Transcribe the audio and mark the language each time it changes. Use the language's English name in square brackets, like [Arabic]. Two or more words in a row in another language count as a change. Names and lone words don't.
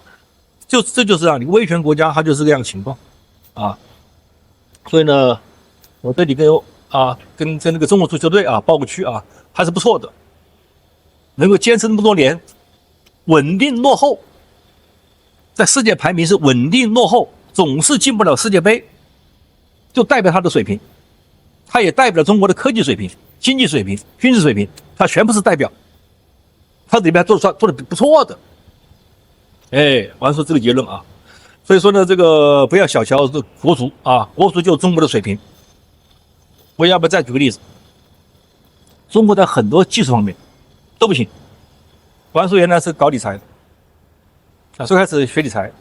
[Chinese] 這就是這樣，你威權國家它就是這樣情況啊。所以呢，我這裡跟那個中國足球队啊報個區啊，還是不錯的，能夠堅持那麼多年，穩定落後，在世界排名是穩定落後，總是進不了世界杯，就代表他的水平。它也代表了中国的科技水平、经济水平、军事水平，它全部是代表。它里面做的不错的。我说这個結論啊，所以說呢，這個不要小瞧這國足啊，國足就是中國的水平。我要不要再舉個例子？中國在很多技術方面都不行。王叔原來是搞理財的，最開始學理財。